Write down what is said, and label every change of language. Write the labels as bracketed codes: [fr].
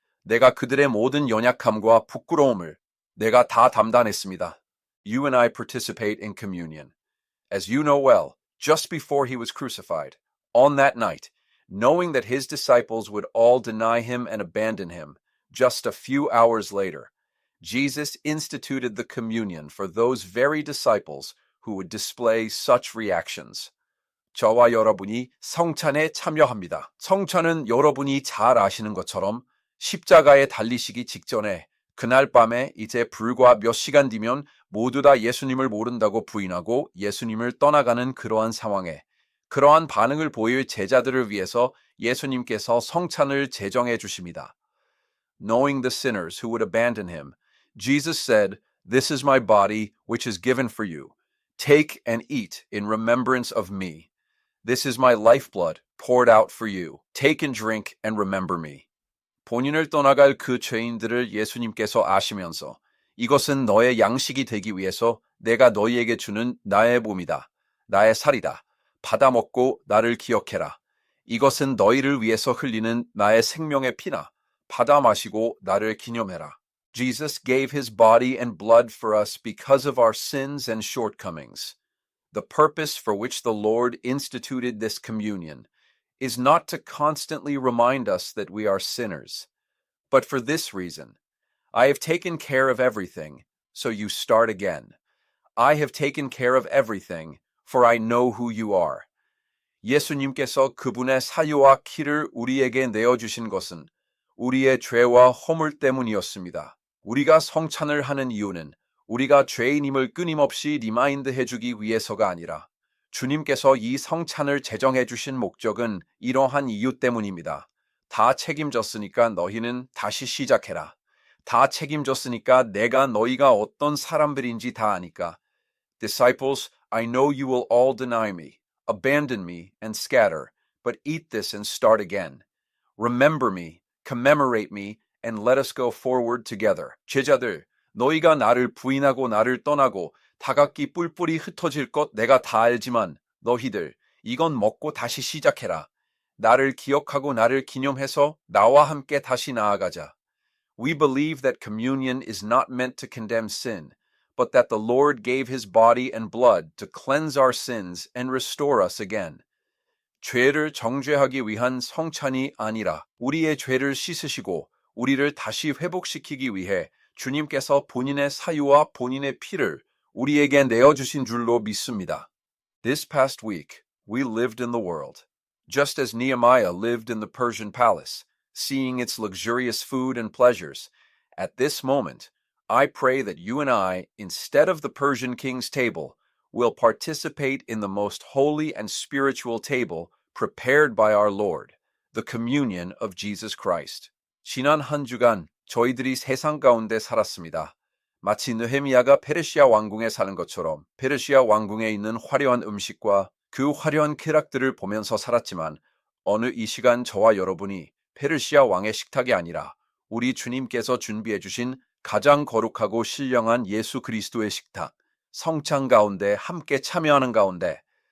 [ko] 내가 그들의 모든 연약함과 부끄러움을 내가 다 담당했습니다. [en] You and I participate in communion. As you know well, just before he was crucified, on that night, knowing that his disciples would all deny him and abandon him, just a few hours later, Jesus instituted the communion for those very disciples who would display such reactions. [ko] 저와 여러분이 성찬에 참여합니다. 성찬은 여러분이 잘 아시는 것처럼 십자가에 달리시기 직전에 그날 밤에 이제 불과 몇 시간 뒤면 모두 다 예수님을 모른다고 부인하고 예수님을 떠나가는 그러한 상황에 그러한 반응을 보일 제자들을 위해서 예수님께서 성찬을 제정해 주십니다. [en] Knowing the sinners who would abandon him, Jesus said, "This is my body, which is given for you. Take and eat in remembrance of me. This is my lifeblood, poured out for you. Take and drink and remember me." [ko] 본인을 떠나갈 그 죄인들을 예수님께서 아시면서 이것은 너의 양식이 되기 위해서 내가 너희에게 주는 나의 몸이다. 나의 살이다. 받아 먹고 나를 기억해라. 이것은 너희를 위해서 흘리는 나의 생명의 피나 받아 마시고 나를 기념해라. [en] Jesus gave his body and blood for us because of our sins and shortcomings. The purpose for which the Lord instituted this communion is not to constantly remind us that we are sinners, but for this reason: I have taken care of everything, so you start again. I have taken care of everything, for I know who you are. [ko] 예수님께서 그분의 사유와 키를 우리에게 내어주신 것은 우리의 죄와 허물 때문이었습니다. 우리가 성찬을 하는 이유는 우리가 죄인임을 끊임없이 리마인드 해주기 위해서가 아니라 주님께서 이 성찬을 제정해 주신 목적은 이러한 이유 때문입니다. 다 책임졌으니까 너희는 다시 시작해라. 다 책임졌으니까 내가 너희가 어떤 사람들인지 다 아니까. [en] Disciples, I know you will all deny me, abandon me, and scatter, but eat this and start again. Remember me, commemorate me, and let us go forward together. [ko] 제자들, 너희가 나를 부인하고 나를 떠나고 다각기 뿔뿔이 흩어질 것 내가 다 알지만 너희들 이건 먹고 다시 시작해라. 나를 기억하고 나를 기념해서 나와 함께 다시 나아가자. [en] We believe that communion is not meant to condemn sin, but that the Lord gave his body and blood to cleanse our sins and restore us again. [ko] 죄를 정죄하기 위한 성찬이 아니라 우리의 죄를 씻으시고 우리를 다시 회복시키기 위해 주님께서 본인의 사유와 본인의 피를 우리에게 내어주신 줄로 믿습니다. [en] This past week, we lived in the world, just as Nehemiah lived in the Persian palace, seeing its luxurious food and pleasures. At this moment, I pray that you and I, instead of the Persian king's table, will participate in the most holy and spiritual table prepared by our Lord, the communion of Jesus Christ. [ko] 지난 한 주간 저희들이 세상 가운데 살았습니다. 마치 느헤미야가 페르시아 왕궁에 사는 것처럼 페르시아 왕궁에 있는 화려한 음식과 그 화려한 쾌락들을 보면서 살았지만 어느 이 시간 저와 여러분이 페르시아 왕의 식탁이 아니라 우리 주님께서 준비해 주신 가장 거룩하고 신령한 예수 그리스도의 식탁, 성찬 가운데 함께 참여하는 가운데